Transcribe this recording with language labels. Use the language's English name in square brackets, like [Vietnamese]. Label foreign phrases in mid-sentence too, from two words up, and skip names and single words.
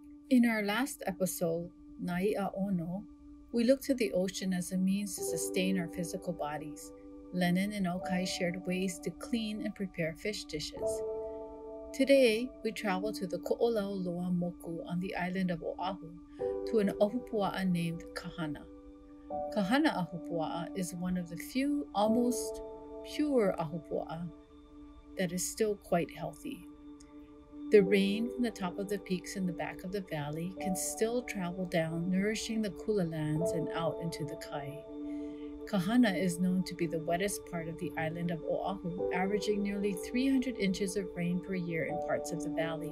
[English] In our last episode, Nai'a Ono, we looked to the ocean as a means to sustain our physical bodies. Lennon and Okai shared ways to clean and prepare fish dishes. Today, we travel to the Koʻolauloa moku on the island of Oʻahu to an ʻahupuaʻa named Kahana. Kahana ʻahupuaʻa is one of the few almost pure ʻahupuaʻa that is still quite healthy. The rain from the top of the peaks in the back of the valley can still travel down, nourishing the kula lands and out into the kai. Kahana is known to be the wettest part of the island of Oʻahu, averaging nearly 300 inches of rain per year in parts of the valley.